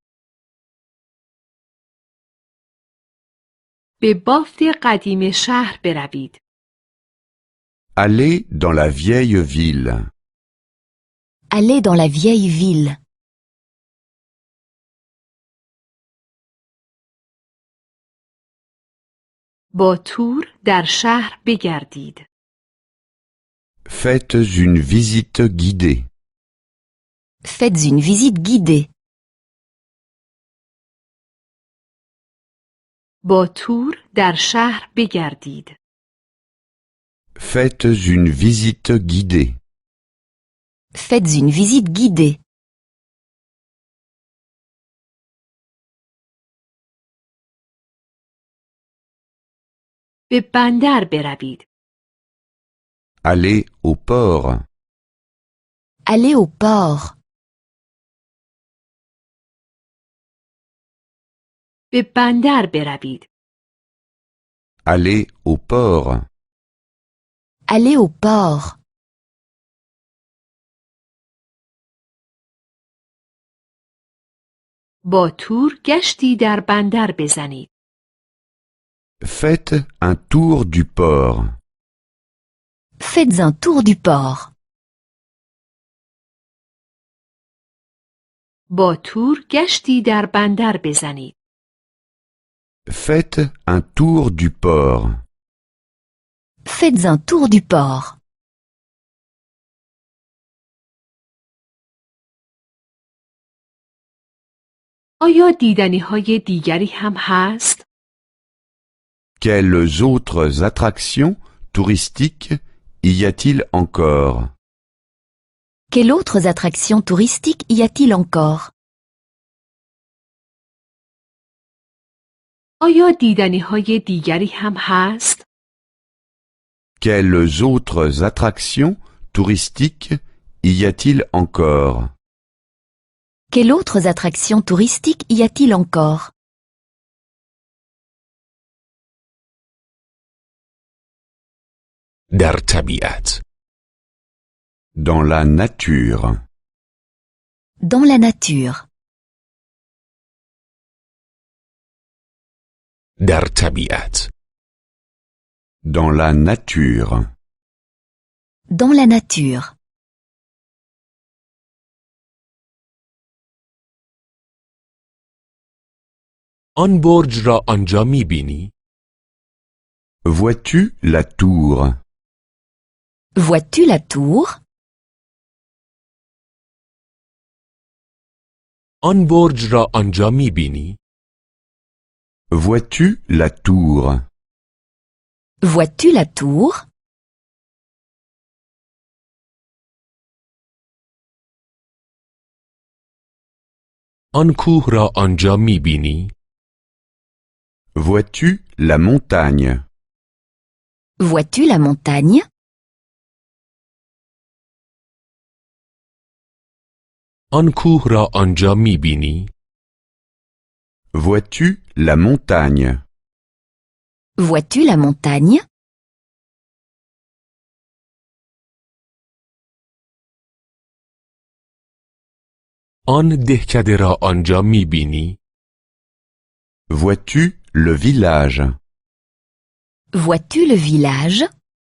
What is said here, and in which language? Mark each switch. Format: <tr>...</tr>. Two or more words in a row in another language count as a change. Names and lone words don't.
<fa>به بافت قدیم شهر بروید.</fa> <fr>Allez dans la vieille ville. Allez dans la vieille ville.</fr> <fa>با تور در شهر بگردید.</fa> <fr>Faites une visite guidée. Faites une visite guidée.</fr> <fa>با تور در شهر بگردید.</fa> <fr>Faites une visite guidée. Faites une visite guidée.</fr> <fa>به بندر بروید.</fa> <fr>Allez au port. Allez au port.</fr> <fa>به بندر بروید.</fa> <fr>Allez au port. Allez au port.</fr> <fa>با تور گشتی در بندر بزنید.</fa> <fr>Faites un tour du port. Faites un tour du port.</fr> <fa>با تور گشتی در بندر بزنید.</fa> <fr>Faites un tour du port. Faites un tour du port.</fr> <fa>آیا دیدنی های دیگری هم هست؟</fa> <fr>Quelles autres attractions touristiques y a-t-il encore? Quelles autres attractions touristiques y a-t-il encore?</fr> <fa>آیا دیدنی های دیگری هم هست؟</fa> <fr>Quelles autres attractions touristiques y a-t-il encore? Quelles autres attractions touristiques y a-t-il encore?</fr> <fa>در طبیعت.</fa> <fr>Dans la nature. Dans la nature.</fr> <fa>در طبیعت.</fa> <fr>Dans la nature. Dans la nature.</fr> <fa>آن برج را آنجا می‌بینی؟</fa> <fr>Vois-tu la tour? Vois-tu la tour?</fr> <fa>آن برج را آنجا می‌بینی؟</fa> <fr>Vois-tu la tour? Vois-tu la tour?</fr> <fa>آن کوه را آنجا می‌بینی؟</fa> <fr>Vois-tu la montagne? Vois-tu la montagne?</fr> <fa>آن کوه را آنجا می‌بینی؟</fa> <fr>Vois-tu la montagne? Vois-tu la montagne?</fr> <fa>آن دهکده را آنجا می‌بینی؟</fa> <fr>Vois-tu le village? Vois-tu le village?</fr>